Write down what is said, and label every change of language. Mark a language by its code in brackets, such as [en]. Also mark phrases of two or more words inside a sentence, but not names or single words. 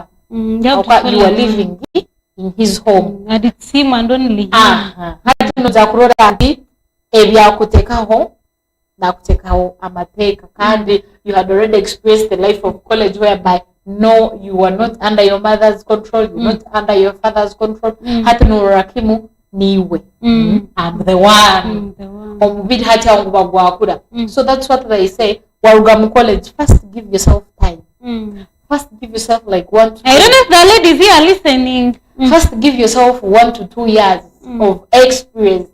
[en] You are living in his home. And it's him and only him. You had already experienced the life of college whereby no, you are not under your mother's control, you're not under your father's control. [nyo] Hata no rakimu niwe. [en] I'm the one. So that's what they say. Warugamu college, first give yourself time. First give yourself like 1 to 2 I don't know if the ladies here are listening. First give yourself 1 to 2 years of experience.